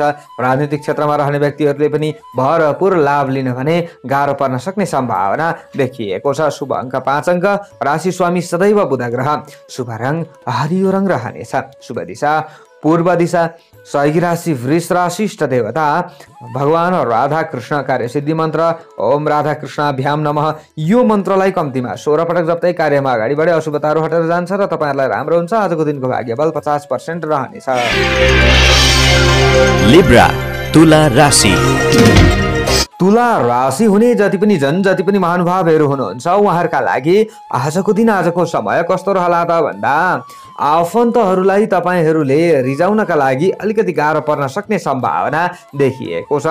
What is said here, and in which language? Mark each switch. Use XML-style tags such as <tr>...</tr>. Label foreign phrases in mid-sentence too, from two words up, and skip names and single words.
<ne>राजनीतिक क्षेत्रमा रहने व्यक्तिहरूले पनि भरपूर लाभ लिन भने गाह्रो पर्न सक्ने सम्भावना देखिएको छ। शुभ अङ्क 5 अङ्क, राशि स्वामी सदैव बुध ग्रह, शुभ रङ हरियो रङ रहनेछ। शुभ दिशा पूर्व दिशा, सहयोगी राशि वृष राशि, इष्ट देवता भगवान राधा कृष्ण, कार्यसिद्धि मन्त्र</ne> <sa>ओम राधा कृष्णाभ्याम नमः।</sa> <ne>यो मन्त्रलाई कम्तीमा 16 पटक जप्दै कार्यमा अगाडि बढे अशुभताहरू हटेर जान्छ र तपाईहरुलाई राम्रो हुन्छ। आजको दिनको भाग्यबल 50% रहनेछ। लिब्रा तुला राशि। तुला राशि हुने जति पनि महानुभावहरू हुनुहुन्छ उहाँहरूका लागि आजको दिन आजको समय कस्तो रहला त भन्दा आफन्तहरूलाई तपाईहरूले रिजाउनका लागि अलिकति गाह्रो पर्न सक्ने सम्भावना देखिएको छ।</ne>